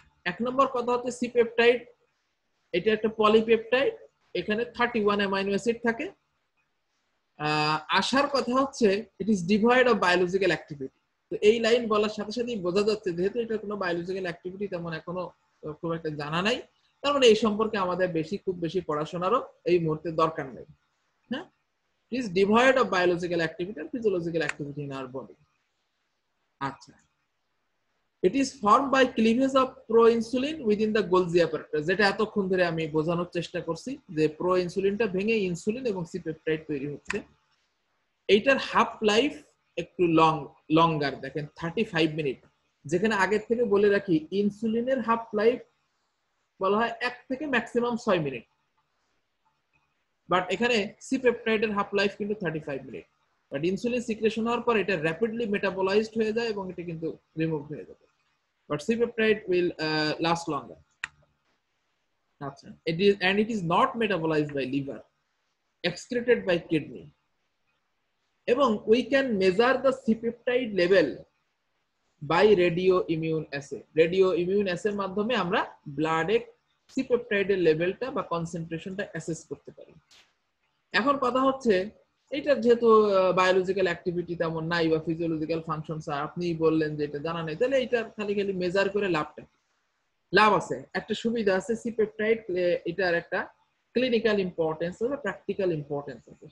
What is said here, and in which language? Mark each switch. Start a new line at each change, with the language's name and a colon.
Bangla: এক নম্বর কথা হচ্ছে সি পেপটাইড, এটা একটা পলিপেপটাইড, এখানে 31 অ্যামাইনো অ্যাসিড থাকে। আসার কথা হচ্ছে
English: It is devoid of biological activity.
Bangla: তো এই লাইন বলার সাথে সাথেই বোঝা যাচ্ছে যেহেতু এটা কোনো বায়োলজিক্যাল অ্যাক্টিভিটি তেমন এখনো খুব একটা জানা নাই, তার মানে এই সম্পর্কে আমাদের খুব বেশি পড়াশোনারও এই মুহূর্তে দরকার নেই।
English: হ্যাঁ, it is devoid of biological activity and physiological activity in our body.
Bangla: আচ্ছা,
English: it is formed by cleavage of proinsulin within the Golgi apparatus,
Bangla: যেটা এতক্ষণ ধরে আমি বোঝানোর চেষ্টা করছি যে প্রোইনসুলিনটা ভেঙে ইনসুলিন এবং সি পেপটাইড তৈরি হচ্ছে। এইটার হাফ লাইফ একটু লঙ্গার, দেখেন 35 মিনিট, যেখানে আগের থেকে বলে রাখি ইনসুলিনের হাফ লাইফ বলা হয় 1 থেকে ম্যাক্সিমাম 6 মিনিট, বাট এখানে সি পেপটাইডের হাফ লাইফ কিন্তু 35 মিনিট। বাট ইনসুলিন সিক্রেশন হওয়ার পর এটা র্যাপিডলি মেটাবলাইজড হয়ে যায় এবং এটা কিন্তু রিমুভ হয়ে যাবে,
English: But C peptide will last longer. আচ্ছা, it is not metabolized by liver, excreted by kidney, এবং we can measure the C peptide level by radio immune assay.
Bangla: Radio immune অ্যাসের মাধ্যমে আমরা ব্লাডে সি পেপটাইডের লেভেলটা বা কনসেন্ট্রেশনটা অ্যাসেস করতে পারি। এখন কথা হচ্ছে এটা যেহেতু বায়োলজিক্যাল অ্যাক্টিভিটি তেমন নাই বা ফিজিওলজিক্যাল ফাংশন আপনি বললেন যে এটা জানা নেই, তাহলে এটা খালি মেজার করে লাভ আছে, একটা সুবিধা আছে, সি পেপটাইড এটার একটা ক্লিনিক্যাল ইম্পর্টেন্স বা প্র্যাকটিক্যাল ইম্পর্টেন্স আছে।